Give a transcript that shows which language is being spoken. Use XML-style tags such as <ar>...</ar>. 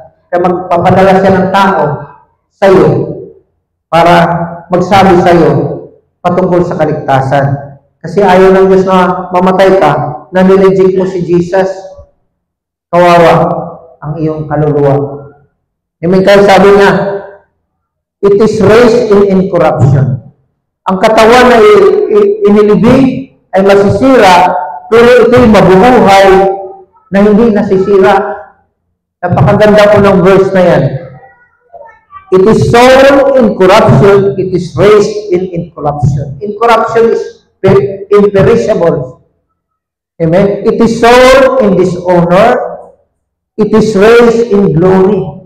<tl>Kaya magpapadala siya ng tao sa iyo para magsabi sa iyo patungkol sa kaligtasan. Kasi ayaw ng Diyos na mamatay ka, na nireject mo si Jesus, kawawa ang iyong kaluluwa. Amen. Kaya sabi niya,</tl> <en>it is raised in incorruption.</en> <tl>Ang katawan na inilibing ay masisira, pero ito'y mabubuhay na hindi nasisira. Napakaganda po ng verse na yan.</tl> <en>It is sown in corruption, it is raised in incorruption. Incorruption is imperishable. Amen? It is sown in dishonor, it is raised in glory.</en>